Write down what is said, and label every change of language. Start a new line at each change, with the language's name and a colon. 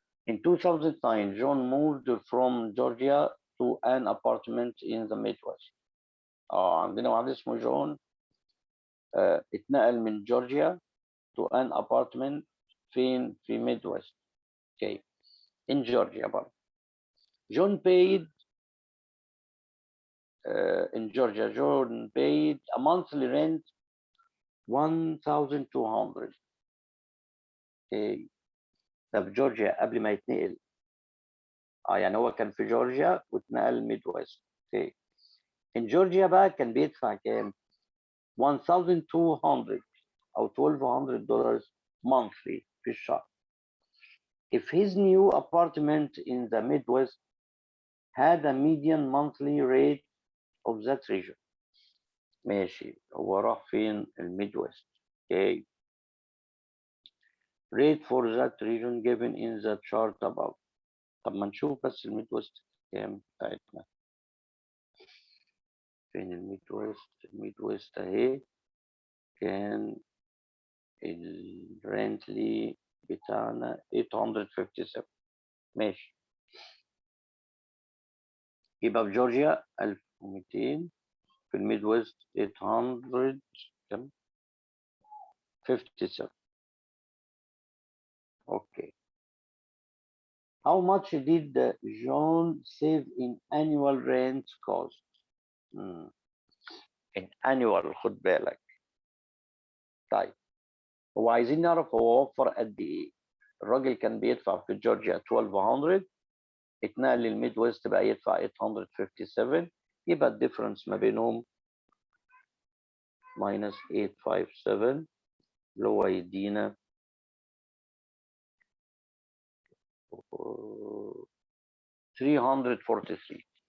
English: In 2009 John moved from Georgia to an apartment in the Midwest.
Arabic: عندنا واحد اسمه جون اتنقل من جورجيا
English: to an apartment
Arabic: فين؟ في Midwest.
English: Okay. In Georgia برضه. John paid in Georgia John paid a monthly rent 1200. Okay.
Arabic: ده في جورجيا قبل ما يتنقل. يعني هو كان في جورجيا واتنقل ميد ويست. اوكي. in جورجيا بقى كان بيدفع كام؟ 1200 او 1200 دولار monthly في الشهر.
English: If his new apartment in the Midwest had a median monthly rate of that region.
Arabic: ماشي، هو راح فين؟ الميدويست.
English: Okay. Rate for that region given in the chart above.
Arabic: طب ما نشوف بس الميدويست كام بتاعتنا. فين الميدويست؟ الميدويست اهي. كان الرنتلي بتاعنا 857. ماشي. يبقى في جورجيا 1200. في الميدويست 800 كم؟ 57.
English: Okay. How much did John save in annual rent cost? In annual
Arabic: خد بالك. طيب هو عايزين نعرف هو وفر قد ايه. الراجل كان بيدفع في جورجيا 1200 اتنقل للميد ويست بقى يدفع 857 يبقى الديفرنس ما بينهم minus 857 اللي هو يدينا 343.